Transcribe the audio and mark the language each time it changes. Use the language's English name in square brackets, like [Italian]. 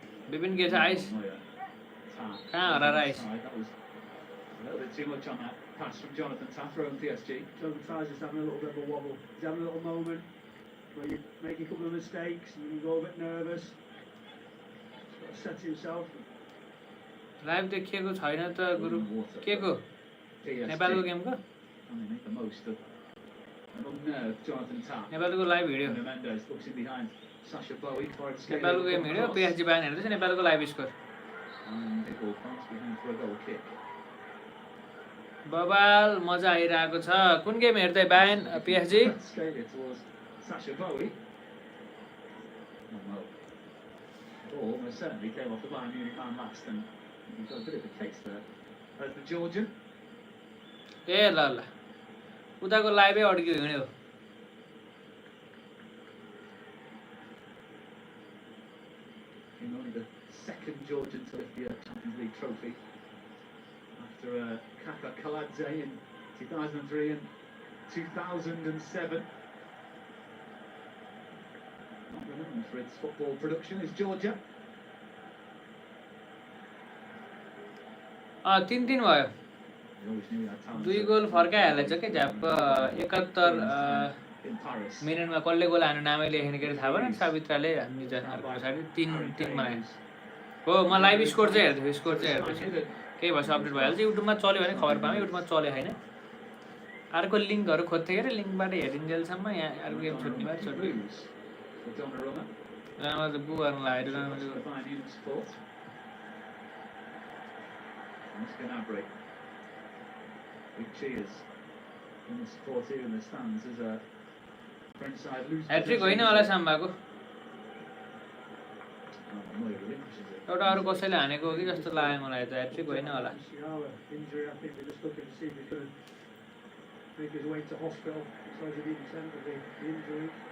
[Nepali] विपिन के छ आइस कहाँ हराएर ice [English] That was a little bit too much on that pass from Jonathan Tah from PSG. Jonathan Tah's just having a little bit of a wobble. He's having a little moment where you make a couple of mistakes and you go a bit nervous. He's got to set himself. [Nepali] Live देखिएको छैन त गुरु के को नेपालको गेमको [English] And they make the most of an unnerved Jonathan Tah. [Nepali] नेपालको live video [English] Nuno Mendes looks in behind Sacha Bowie. [Nepali] नेपालको game video PSG बाहिर हेर्दैछ नेपालको live score [English] And it will bounce behind for a goal kick. [Nepali] बबाल मजा आइरहेको छ कुन गेम हेर्दै Bayern PSG [English] Scalia towards Sacha Bowie. Oh no. Ball almost certainly came off the Bayern Munich man last, and he's got a bit of a case there. There's the Georgian. [Nepali] ए ल ल उताको लाइभै अड्क्यो हिँड्यो [English] Only the second Georgian to lift the Champions League trophy after Kaka Kaladze in 2003 and 2007. Not renowned for its football production is Georgia. [Nepali] 3-3 भयो [English] We always knew we had talent. [Nepali] 2 goal फर्काइहालेछ के झ्याप 71 [English] in Paris. [Nepali] मिनेटमा कसले goal हान्नु नामै लेखेन के थाहा भएन सावित्राले हान्ने अर्को पछाडि 3-3 बनायो हो म लाइभ स्कोर चाहिँ हेर्दै स्कोर चाहिँ हेर्दैछु केही भएछ अपडेट भइहाल्छ युट्युबमा चल्यो भने खबर पाएँ युट्युबमा चल्यो होइन अर्को लिङ्कहरू खोज्थेँ के अरे लिङ्कबाट हेरिन्जेलसम्म यहाँ अर्को गेम छुट्ने भयो छुट्यो रामा त बु गर्न लाग्यो रामाले [English] Big cheers in the support here in the stands as a French side loses. [Nepali] Hat-trick होइन होला साम्बाको एउटा अरू कसैले हानेको हो कि जस्तो लाग्यो मलाई त ह्याट्रिक होइन होला [English] Injury, I think they're just looking to see if he's going to make his way to hospital. So he's been sent with the injury.